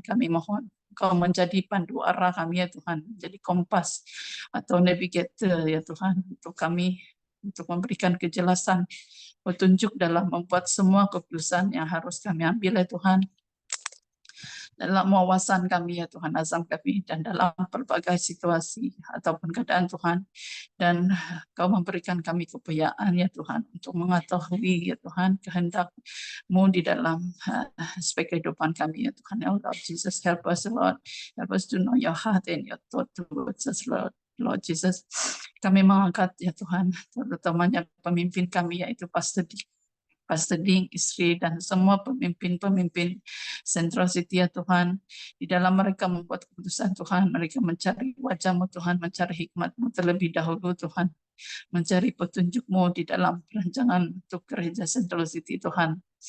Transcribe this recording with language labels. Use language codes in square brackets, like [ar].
[id] Kami mohon Engkau menjadi pandu arah kami ya Tuhan, menjadi kompas atau navigator ya Tuhan untuk kami, untuk memberikan kejelasan, petunjuk dalam membuat semua keputusan yang harus kami ambil ya Tuhan, dalam wawasan kami ya Tuhan, azam kami, dan dalam berbagai situasi ataupun keadaan Tuhan. Dan Kau memberikan kami kepercayaan ya Tuhan untuk mengetahui ya Tuhan kehendak-Mu di dalam aspek kehidupan kami ya Tuhan. [en] Ya Lord Jesus, help us Lord, help us to know your heart and your thought towards us Lord Jesus. [id] Kami mengangkat ya Tuhan, terutamanya pemimpin kami yaitu Pastor Ding, istri, dan semua pemimpin-pemimpin Central City ya Tuhan. Di dalam mereka membuat keputusan Tuhan, mereka mencari wajah-Mu Tuhan, mencari hikmat-Mu terlebih dahulu Tuhan, mencari petunjuk-Mu di dalam perancangan untuk gereja Central City Tuhan.